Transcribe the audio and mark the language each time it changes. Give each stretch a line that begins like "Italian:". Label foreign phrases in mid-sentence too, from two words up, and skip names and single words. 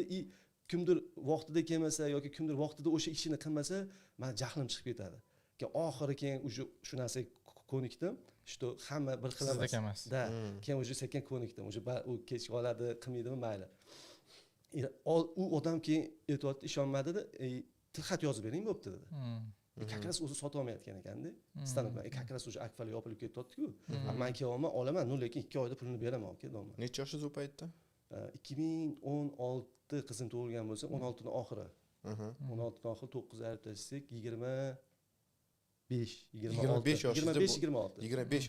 Uzbek: Kimdir vaqtida kelmasa yoki kimdir vaqtida o'sha ishini qilmasa, men jahlim chiqib ketadi. Oxiri keyin shu narsaga ko'nikdim, что hamma bir xil emas. Da, keyin sekin ko'nikdim. U kech qoladi, qilmaydimi, mayli. U odam keyin aytayotdi, ishonmadi-da, tilxat yozib bering bo'pti dedi.
Russian: Как раз
Uzbek: o'zi sota olmayotgan ekanda. Stanoklar
Russian: как раз
Uzbek: o'sha akfalar yopilib ketyapti-ku. Men kelyapman, olaman, no, lekin 2 oyda pulini beraman, deyman. Necha yoshingiz u paytda? 2016 qizim tug'ilgan bo'lsa, 16ning oxiri. 16ning oxiri 9 ayirib tashlasak, 25